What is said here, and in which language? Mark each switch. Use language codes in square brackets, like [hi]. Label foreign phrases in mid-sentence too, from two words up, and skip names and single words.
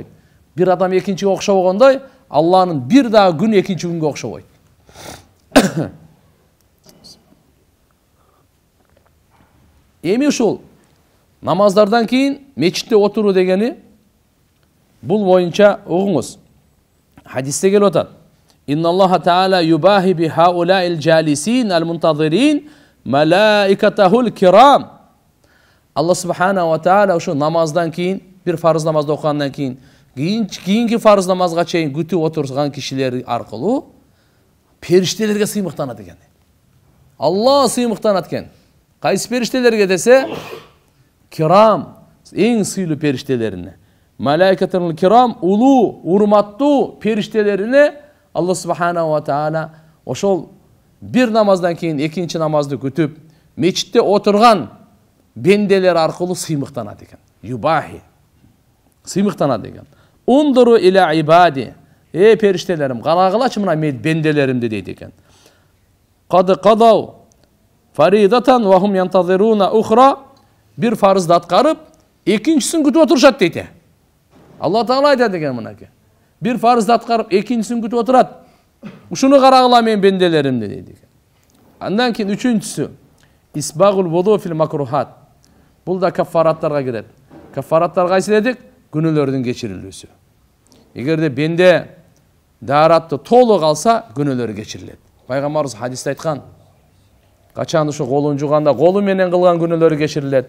[ky] Бир адам экинчиге окшобогондой, Алланын бир дагы күн экинчи күнгө окшобойт. Эми ушул намаздардан кийин мечитте отуруу дегени бул боюнча угуңуз. Хадисте келип атат. [ar] إن الله تعالى يباهي بهؤلاء الجالسين المنتظرين ملائكته الكرام. [ky] Алла [ar] سبحانه وتعالى [ky] ушу намаздан кийин, бир фарыз намазды окугандан кийин, кийинки фарыз намазга чейин күтүп отурган кишилер аркылуу периштелерге сыймыктанат экен. Алла сыймыктанат экен. Кайсы периштелерге десе, кирам, эң сыйлуу периштелерине. [ar] ملائكته الكرام, [ky] улуу, урматтуу периштелерине Алла [ar] سبحانه وتعالى [ky] ошол бир намаздан кийин экинчи намазды күтүп, мечитте отурган бенделер аркылуу сыймыктанат экен. [ar] Юбахи. [ky] Сыймыктанат экен. [ar] انظروا إلى عبادي. [ky] Периштелерим, карагылачы мына мен бенделеримди дейт экен. [ar] قد قضوا فريضة وهم ينتظرون أخرى. [ky] Bir farzды аткарып, экинчисин күтүп отурушат дейт. Алла Таала айтат экен мынакей. Bir farzды аткарып, экинчисин күтүп отурат. Ушуну карагыла мен бенделеримди дейт экен. Андан кийин үчүнчүсү [ar] إسباغ الوضوء في المكاره. [ky] Бул да каффараттарга кирет. Каффараттар кайсы дедик? Күнөөлөрдүн кечирилүүсү. Эгерде бенде дааратты толук алса, күнөөлөрү кечирилет. Пайгамбарыбыз хадисте айткан, качан ушу колун жуганда колу менен кылган күнөөлөрү кечирилет.